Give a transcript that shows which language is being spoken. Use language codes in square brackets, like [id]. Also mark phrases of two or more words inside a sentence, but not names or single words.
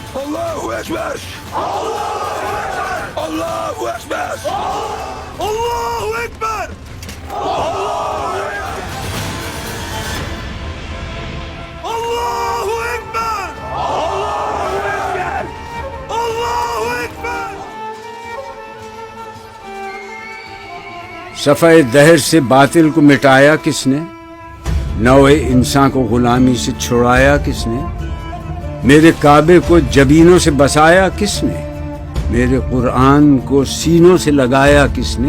[ar] الله أكبر. الله أكبر. الله أكبر. الله أكبر. الله أكبر. [ur] صفحہ دہر سے باطل کو مٹایا کس نے؟ نوع انسان کو غلامی سے چھڑایا کس نے؟ میرے کعبے کو جبینوں سے بسایا کس نے؟ میرے قرآن کو سینوں سے لگایا کس نے؟